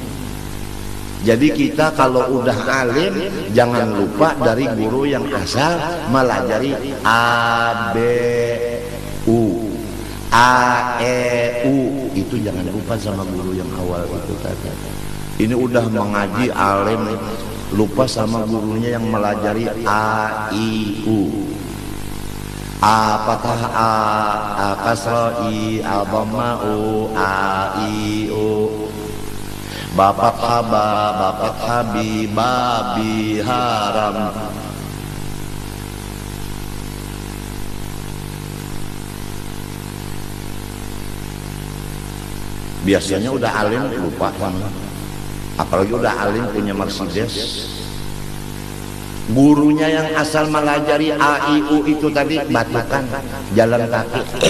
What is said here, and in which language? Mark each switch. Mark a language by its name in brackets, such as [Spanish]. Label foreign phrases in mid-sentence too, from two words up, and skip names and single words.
[Indonesian] Jadi kita kalau udah alim jangan lupa dari guru yang asal melajari A, B, U, A, E, U. Itu jangan lupa sama guru yang awal itu tadi. Ini udah mengaji alim lupa sama gurunya yang melajari A, I, U. A fathah a kasra i, a dhamma u, a i u. Ba fathah ba, ba fathah bi, babi haram. Biasanya udah alim lupa kan, apalagi udah alim punya Mercedes. Gurunya yang asal melajari A, I, U itu tadi batukan, jalan kaki.